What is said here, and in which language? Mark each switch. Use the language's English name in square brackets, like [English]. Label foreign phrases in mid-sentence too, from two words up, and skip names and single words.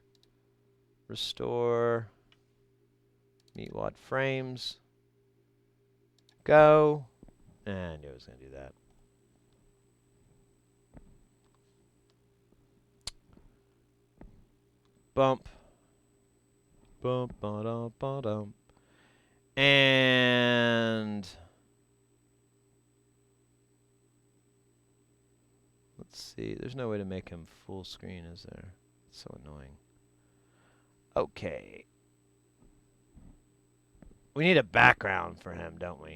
[English] Restore Meatwad frames. Go. And I knew I was going to do that. Bump. Bump, ba-dum, ba-dum. And let's see. There's no way to make him full screen, is there? It's so annoying. Okay. We need a background for him, don't we?